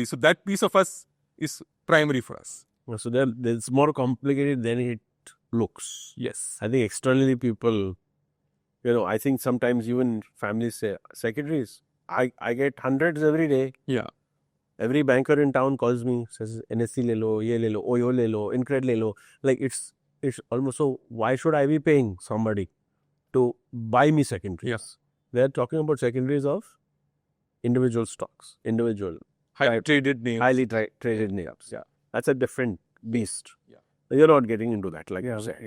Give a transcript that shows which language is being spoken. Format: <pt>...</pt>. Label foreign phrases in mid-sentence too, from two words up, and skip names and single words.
<en>So that piece of us is primary for us. So it's more complicated than it looks. Yes. I think externally people, I think sometimes even families say, secondaries, I get hundreds every day. Yeah. Every banker in town calls me, says,</en> <hi>NSC le lo, ye le lo, OYO le lo, Incred le lo.</hi> <en>Like it's almost, so why should I be paying somebody to buy me secondaries? Yes. They're talking about secondaries of individual stocks, individual. Highly traded names. Highly traded names. Yeah. That's a different beast. Yeah. You're not getting into that, like you say.</en>